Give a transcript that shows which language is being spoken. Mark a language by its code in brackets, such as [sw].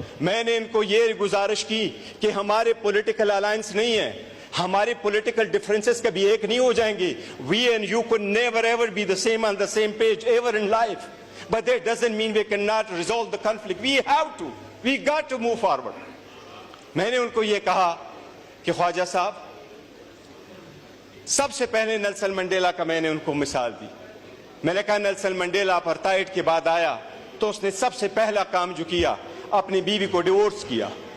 [ur] میں نے ان کو یہ گزارش کی کہ ہمارے پولیٹیکل الائنس نہیں ہے, ہمارے پولیٹیکل ڈیفرنسز کبھی ایک نہیں ہو جائیں گے. [en] We and you could never ever be the same on the same page ever in life, but that doesn't mean we cannot resolve the conflict. We got to move forward. [ur] میں نے ان کو یہ کہا کہ خواجہ صاحب, سب سے پہلے نیلسن منڈیلا کا میں نے ان کو مثال دی. میں نے کہا نیلسن منڈیلا اپارتھائڈ کے بعد آیا تو اس نے سب سے پہلا کام جو کیا, اپنی بیوی کو ڈیورس کیا.